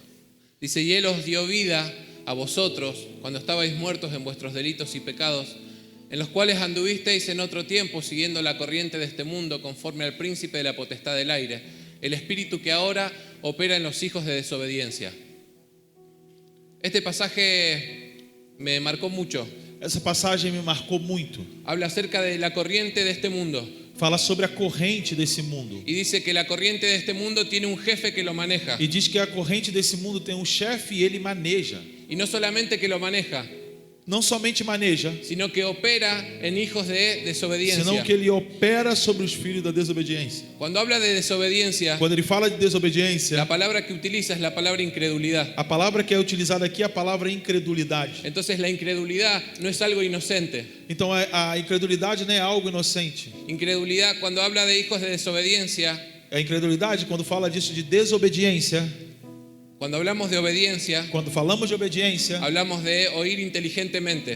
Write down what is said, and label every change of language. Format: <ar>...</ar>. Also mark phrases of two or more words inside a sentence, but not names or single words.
<es>Dice: y Él os dio vida a vosotros cuando estabais muertos en vuestros delitos y pecados, en los cuales anduvisteis en otro tiempo siguiendo la corriente de este mundo, conforme al príncipe de la potestad del aire, el espíritu que ahora opera en los hijos de desobediencia. Este pasaje me marcó mucho.</es> <pt>Essa passagem me marcou muito.</pt> <es>Habla acerca de la corriente de este mundo</es> <pt>Fala sobre a corrente desse mundo.</pt> <es>y dice que la corriente de este mundo tiene un jefe que lo maneja.</es> <pt>E diz que a corrente desse mundo tem um chefe e ele maneja.</pt> <es>Y no solamente que lo maneja,</es> <pt>Não somente maneja,</pt> <es>sino que opera en hijos de desobediencia.</es> <pt>senão que ele opera sobre os filhos da desobediência.</pt> <es>Cuando habla de desobediencia,</es> <pt>Quando ele fala de desobediência,</pt> <es>la palabra que utiliza es la palabra incredulidad.</es> <pt>a palavra que é utilizada aqui é a palavra incredulidade.</pt> <es>Entonces la incredulidad no es algo inocente.</es> <pt>Então a incredulidade não é algo inocente.</pt> <es>Incredulidad, cuando habla de hijos de desobediencia,</es> <pt>A incredulidade, quando fala disso de desobediência,</pt> <es>cuando hablamos de obediencia,</es> <pt>quando falamos de obediência,</pt> <es>hablamos de oír inteligentemente.</es>